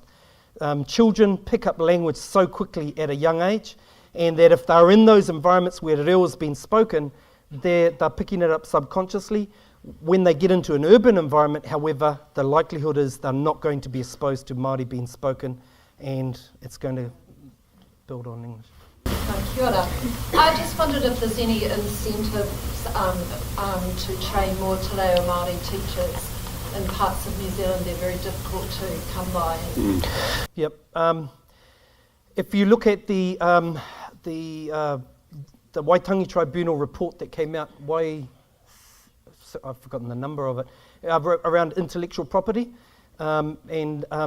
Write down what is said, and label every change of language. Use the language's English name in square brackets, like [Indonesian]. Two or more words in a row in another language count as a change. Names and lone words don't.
[English] Children pick up language so quickly at a young age, and that if they're in those environments where reo has been spoken, they're picking it up subconsciously. When they get into an urban environment, however, the likelihood is they're not going to be exposed to Māori being spoken, and it's going to build on English. [Māori] Kia ora. [English] I just wondered if there's any incentives to train more Te Reo Māori teachers. In parts of New Zealand, they're very difficult to come by. Yep. If you look at the Waitangi Tribunal report that came out, I've forgotten the number of it, around intellectual property, and